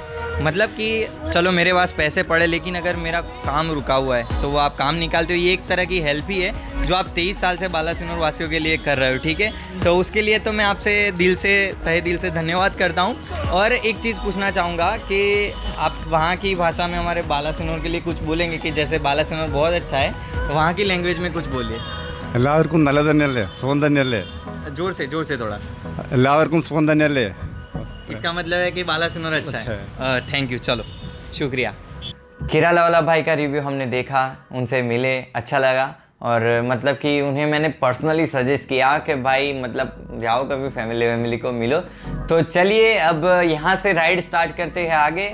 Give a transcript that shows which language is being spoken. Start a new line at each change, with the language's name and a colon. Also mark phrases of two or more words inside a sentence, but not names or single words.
Hindi: मतलब कि चलो मेरे पास पैसे पड़े, लेकिन अगर मेरा काम रुका हुआ है तो वो आप काम निकालते हो, ये एक तरह की हेल्प ही है जो आप 23 साल से बालासिनोर वासियों के लिए कर रहे हो, ठीक है? तो उसके लिए तो मैं आपसे तहे दिल से धन्यवाद करता हूँ। और एक चीज़ पूछना चाहूँगा कि आप वहाँ की भाषा में हमारे बालासिनोर के लिए कुछ बोलेंगे कि जैसे बालासिनोर बहुत अच्छा है, तो वहाँ की लैंग्वेज में कुछ बोलिए।
Malayalam: എല്ലാവർക്കും നല്ലതന്നെയല്ലേ, സുഖം തന്നെയല്ലേ?
Hindi: जोर से थोड़ा।
Malayalam: എല്ലാവർക്കും സുഖം തന്നെയല്ലേ?
Hindi: इसका मतलब है कि बालासिनोर अच्छा है।
English: thank you,
Hindi: चलो शुक्रिया। केरला वाला भाई का रिव्यू हमने देखा, उनसे मिले, अच्छा लगा। और मतलब कि उन्हें मैंने
English: personally suggest
Hindi: किया कि भाई मतलब जाओ कभी फैमिली को मिलो। तो चलिए अब यहाँ से
English: ride start
Hindi: करते हैं आगे।